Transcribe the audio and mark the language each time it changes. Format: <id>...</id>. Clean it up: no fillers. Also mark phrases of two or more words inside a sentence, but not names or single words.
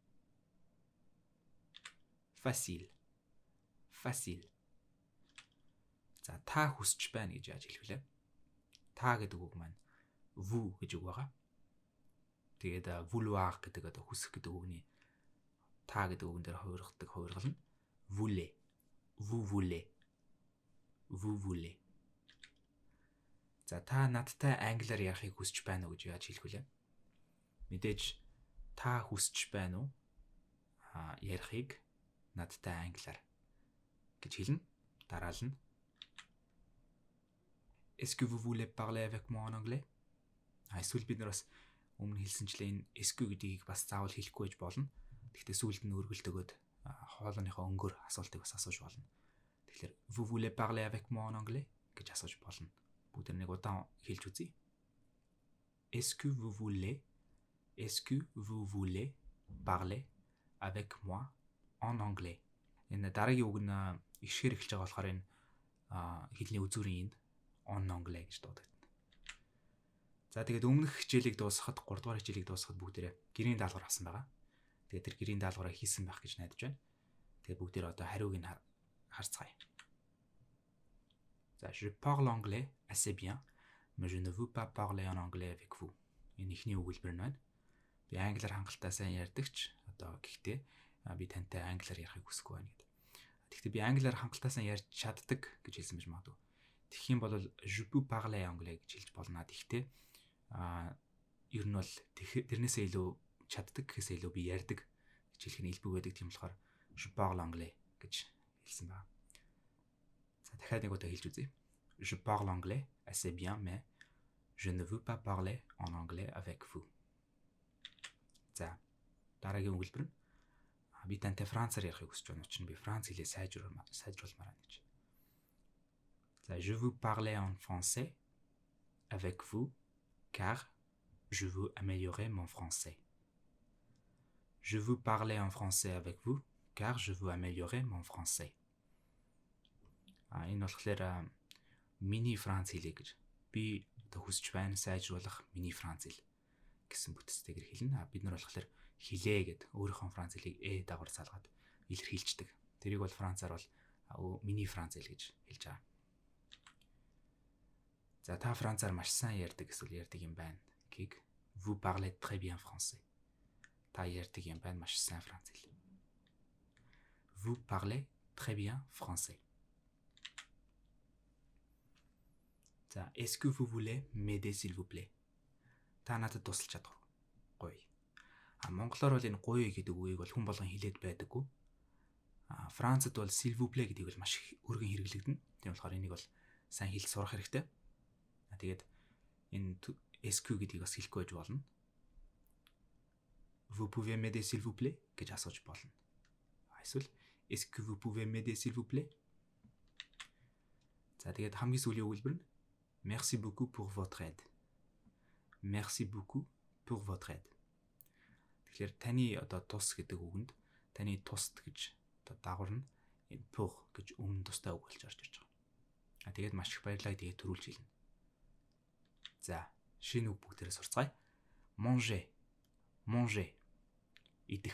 <fr>Facile. Facile.</fr> <mn>За та хүсч байна гэж яаж хэлэх вэ? Та гэдэг үг маань vous гэж үг байгаа. Тэгээд vouloir гэдэг одоо хүсэх гэдэг үгний та гэдэг үгэн дээр хувиргал нь voulez.</mn> <fr>Vous voulez. Vous voulez.</fr> <mn>За та надтай англиар ярихыг хүсч байна уу гэж яаж хэлэх вэ? Мэдээж та хүсч байна уу? Ярихыг надтай англиар гэж хэлнэ. Дараална.</mn> <fr>Est-ce que vous voulez parler avec moi en anglais?</fr> <mn>Эсвэл бид нар бас өмнө хэлсэнчлээ энэ</mn> <fr>est-ce que</fr> <mn>гэдгийг бас заавал хэлэхгүй байж болно. Гэхдээ сүүлд нь өргөлт өгөөд хоолойныхоо өнгөөр асуултыг бас асууж болно.</mn> <fr>Тэгэхээр vous voulez parler avec moi en anglais</fr> <mn>гэж асууж болно. Бүгд нэг удаан хэлж үзье.</mn> <fr>Est-ce que vous voulez parler avec moi en anglais?</fr> <mn>Энэ дараагийн үг нь ишгээр эхэлж байгаа болохоор энэ хэлний үзүүрийн энд</mn> <fr>en anglais</fr> <mn>гэж дуудагдана. За тэгээд өмнөх хичээлийг дуусгахад 3 дугаар хичээлийг дуусгахад бүгдээрээ гэрийн даалгавар авсан байгаа. Тэгээд тэр гэрийн даалгавраа хийсэн байх гэж найдаж байна. Тэгээд бүгдээрээ одоо хариуг нь харцгаая.</mn> <fr>За je parle anglais assez bien, mais je ne veux pas parler en anglais avec vous.</fr> <mn>Энэ ихний өгүүлбэр нь байна. Би англиар хангалттай сайн ярьдагч. Одоо гэхдээ би тантай англиар ярихыг хүсэхгүй байна гэдэг. Тэгэхдээ би англиар хангалттай сайн ярьж чаддаг гэж хэлсэн байж магадгүй. Тэгэх юм бол</mn> <fr>je peux parler anglais</fr> <mn>гэж хэлж болно. Тэгэхдээ ер нь бол тэрнээсээ илүү чаддаг гэхээсээ илүү би ярьдаг гэж хэлэх нь илбэг байдаг. Тийм болохоор</mn> <fr>je parle anglais</fr> <mn>гэж хэлсэн байна. За дахиад нэг удаа хэлж үзье.</mn> <fr>Je parle anglais assez bien, mais je ne veux pas parler en anglais avec vous.</fr> <mn>За дараагийн өгүүлбэр нь би тантай францаар ярихыг хүсэж байна учраас би франц хэлээ сайжруулмаар байна гэж.</mn> <fr>За je veux parler en français avec vous car je veux améliorer mon français. Je veux parler en français avec vous car je veux améliorer mon français.</fr> <mn>Энэ болохоор миний франц хэлээ гэж би одоо хүсэж байна сайжруулах миний франц хэл гэсэн бүтцтэйгээр хэлнэ. Бид нар болохоор хилээ гэд өөрийнхөө франц хэлийг дагавар салгаад илэрхийлждэг. Тэрийг бол францаар бол миний франц хэл гэж хэлж байгаа. За та францаар маш сайн ярьдаг эсвэл ярьдаг юм байна гэхийг</mn> <fr>vous parlez très bien français.</fr> <mn>Та ярьдаг юм байна маш сайн франц хэл.</mn> <fr>Vous parlez très bien français. За est-ce que vous voulez m'aider s'il vous plaît?</fr> <mn>Та надад тусалж чадах уу? Гоё. Монголоор бол энэ гоё гэдэг үгийг бол хүн болгон хэлээд байдаггүй. Францад бол</mn> <fr>s'il vous plaît</fr> <mn>гэдгийг бол маш өргөн хэрэглэгдэнэ. Тийм болохоор энийг бол сайн хэлж сурах хэрэгтэй. Тэгээд энэ</mn> <fr>est-ce que</fr> <mn>гэдгийг бас хэлэхгүй байж болно.</mn> <fr>Vous pouvez m'aider s'il vous plaît</fr> <mn>гэж асууж болно.</mn> <fr>Эсвэл est-ce que vous pouvez m'aider s'il vous plaît?</fr> <mn>За тэгээд хамгийн сүүлийн өгүүлбэр нь</mn> <fr>merci beaucoup pour votre aide. Merci beaucoup pour votre aide.</fr> <mn>Тэгэхээр таны одоо тус гэдэг үгэнд таны тусд гэж одоо дагвар нь энэ pour гэж өмнө тустай үг болж орж ирж байгаа. Тэгээд маш их баярлалаа гэдгийг төрүүлж хэлнэ. За шинэ үг бүгдээрээ сурцгаая.</mn> <fr>Manger. Manger.</fr> <mn>Идэх.</mn>